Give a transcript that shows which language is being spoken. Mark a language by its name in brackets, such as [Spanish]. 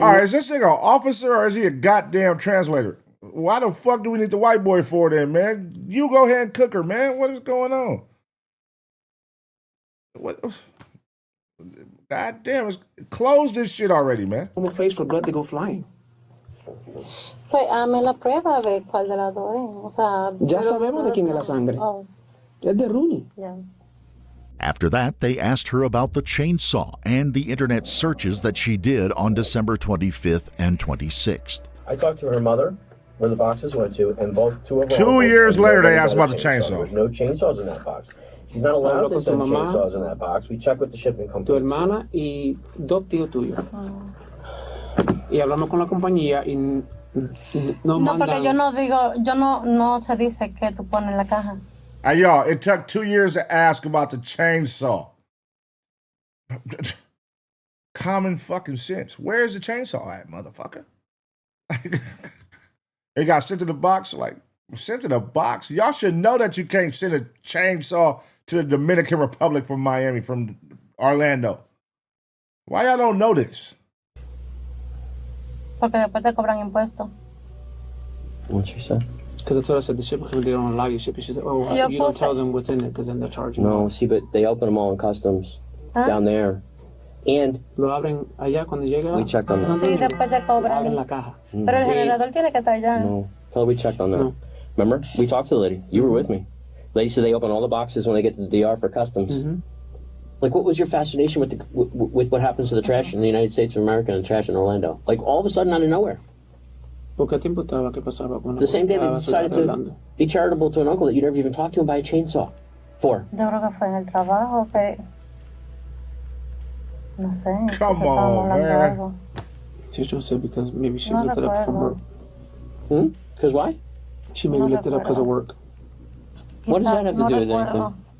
[English] All right, is this nigga an officer or is he a goddamn translator? Why the fuck do we need the white boy for then, man? You go ahead and cook her, man. What is going on? What? God damn, close this shit already, man. I'm a place for blood to go flying. [Spanish] Hazme la prueba de cuál de las dos es. O sea, ya sabemos de quién es la sangre. Oh. Es de Rooney. [English] Yeah. After that, they asked her about the chainsaw and the internet searches that she did on December 25th and 26th. I talked to her mother, where the boxes went to, and two of them. 2 years later, they asked about the chainsaw. There's no chainsaws in that box. She's not allowed to send chainsaws in that box. We checked with the shipping company. [Spanish] Tu hermana y dos tíos tuyos. Y hablamos con la compañía y no porque yo no digo, no se dice que tú pones la caja. [English] Hey, y'all, it took 2 years to ask about the chainsaw. Common fucking sense. Where's the chainsaw at, motherfucker? It got sent to the box, like, sent to the box? Y'all should know that you can't send a chainsaw to the Dominican Republic from Miami, from Orlando. Why y'all don't know this? [Spanish] Porque después te cobran impuestos. [English] What she said? Because I told her, I said, the shipping company don't allow you shipping. She said, oh, you don't tell them what's in it because then they're charging. No, see, but they open them all in customs down there. And [Spanish] lo abren allá cuando llega. [English] We checked on that. [Spanish] Sí, después te cobran. Abren la caja. Pero el generador tiene que estar allá. [English] No, tell her we checked on that. No. Remember? We talked to the lady. You were with me. Lady said they open all the boxes when they get to the DR for customs. Mm-hmm. Like, what was your fascination with what happens to the trash in the United States of America and trash in Orlando? Like, all of a sudden, out of nowhere. The same day they decided to be charitable to an uncle that you never even talked to and buy a chainsaw for. [Spanish] Yo creo que fue en el trabajo que... No sé. [English] Come on, man. She just said because maybe she looked it up from work. Because why? She maybe looked it up because of work. What does that have to do with anything?